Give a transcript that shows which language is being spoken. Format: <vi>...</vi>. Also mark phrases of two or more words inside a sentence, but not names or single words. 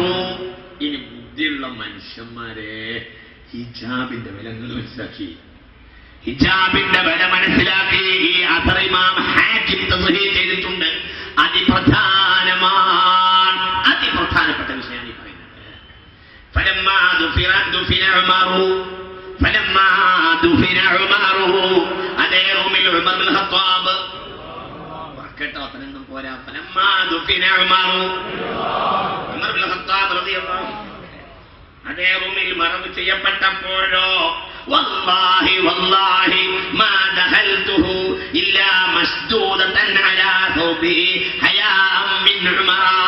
<ml>ഇനി ബുദ്ധിയുള്ള മനുഷ്യന്മാരെ, ഹിജാബിന്റെ വില മനസ്സിലാക്കി, ഹിജാബിന്റെ വില മനസ്സിലാക്കി. ഈ അസർ ഇമാം ഹാക്കിം തസ്ഹീഹ് ചെയ്തിട്ടുണ്ട്. അതിപ്രധാനമാണ്, അതിപ്രധാനപ്പെട്ട വിഷയമാണ് ഈ പറയുന്നത്.</ml> <ar>فلما دفن عمر</ar> <ml>അതേ റൂമിൽ ഉമർ ബിൻ ഖത്താബ് കേട്ടോ, അത്രയൊന്നും പോരാ.</ml> <ar>فلما دفن عمر ബിൻ ഖത്താബ് റളിയല്ലാഹു</ar> <ml>അതേ റൂമിൽ മറവ് ചെയ്യപ്പെട്ടപ്പോഴോ,</ml> <ar>والله والله ما دخلته إلا مشدودة على ثوبي حياء من عمر.</ar>